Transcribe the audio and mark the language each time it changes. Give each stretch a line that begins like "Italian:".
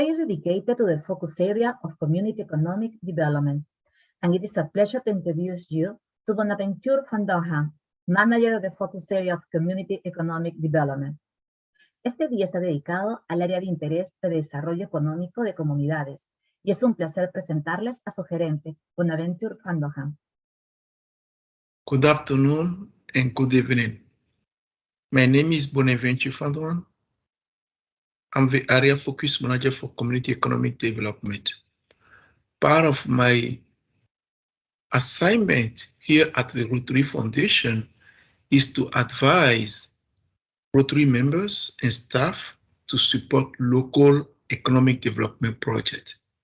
English: dedicated to the focus area of community economic development. And it is a pleasure to introduce you to Bonaventure Van Dongen, manager of the focus area of community economic development.
Spanish: Este día está dedicado al área de interés de desarrollo económico de comunidades y es un placer presentarles a su gerente, Bonaventure Van Dongen.
English: Good afternoon and good evening. My name is Bonaventure Van Dongen. I'm the area focus manager for community economic development. Part of my assignment here at the Rotary Foundation is to advise Rotary members and staff to support local economic development projects.